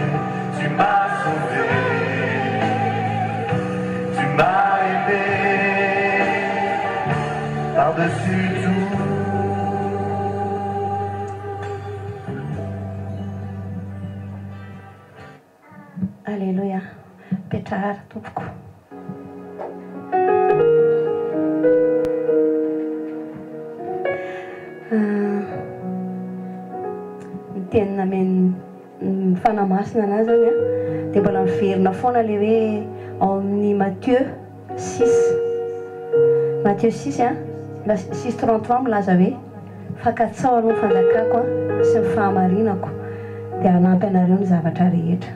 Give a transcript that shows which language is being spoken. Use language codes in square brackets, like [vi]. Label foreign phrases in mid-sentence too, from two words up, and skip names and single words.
[fr] Tu m'as sauvé, tu m'as aimé, par-dessus tout. Alléluia. [mg] Petrahara tompoko. Ny tenina ny fanamasina anazy zany a dia mbola miverina foana le hoe ao amin'ny Matthieu 6 Matthieu 6 a 6:33 milaza hoe fakatsao aloha ny fanjakako sy ny fahamarinako dia hanampy anareo ny zavatra rehetra.